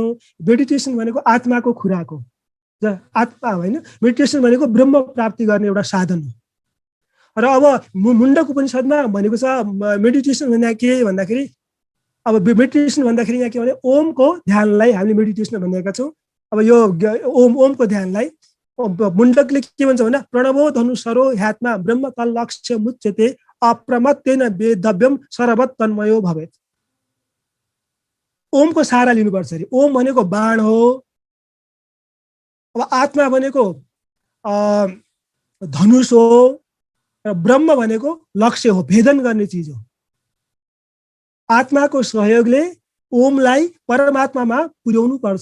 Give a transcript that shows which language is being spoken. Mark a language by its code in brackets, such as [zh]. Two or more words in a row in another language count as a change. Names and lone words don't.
[ne] मेडिटेसन भनेको आत्माको खुराक हो। आत्मा होइन, मेडिटेसन भनेको ब्रह्म प्राप्ति गर्ने एउटा साधन हो। र अब मुण्डक उपनिषदमा भनेको छ मेडिटेसन भने के भन्दाखेरि अब मेडिटेसन भन्दाखेरि यहाँ के भने ओमको ध्यानलाई हामीले मेडिटेसन भनेका छौँ। अब यो ओमको ध्यानलाई मुण्डकले के भन्छ भन्दा [sa] प्रणवो धनुषरो ह्यात्मा ब्रह्म तल्लक्ष्य मुच्यते अप्रमत्तेन वेदव्यम सर्वत तन्मयो भवेत्। [ne] ओमको सहारा लिनुपर्छ अरे। ओम भनेको बाण हो। अब आत्मा भनेको धनुष हो र ब्रह्म भनेको लक्ष्य हो, भेदन गर्ने चिज हो। आत्माको सहयोगले ओमलाई परमात्मामा पुर्याउनु पर्छ।